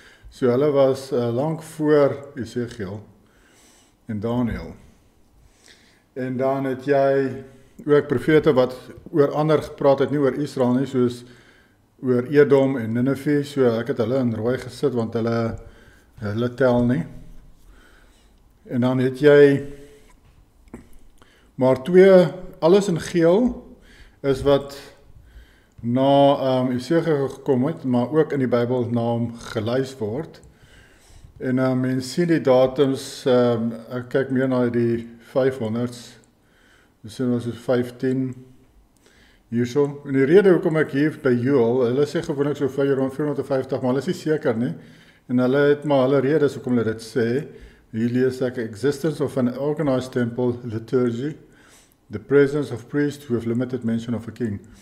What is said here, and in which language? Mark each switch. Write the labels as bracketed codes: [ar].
[af] So hulle was lank voor Esegiel en Daniël. En dan het jy ook profete wat oor ander gepraat het, nie oor Israel nie, soos oor Edom en Nineve. So ek het hulle in rooi gesit, want hulle tel nie. En dan het jy maar alles in geel is wat na Esegiel gekom het, maar ook in die Bybel na hom gelys word. En mens sien die datums, ek kyk meer na die 500s, dus sien ons 15 hierso. En die rede hoekom ek hier by Joel, hulle sê gewoonlik so 450, maar hulle is nie seker nie. En hulle het maar hulle redes hoekom hulle dit sê. Hier lees ek [en] existence of an organized temple liturgy, the presence of priests who have limited mention of a king.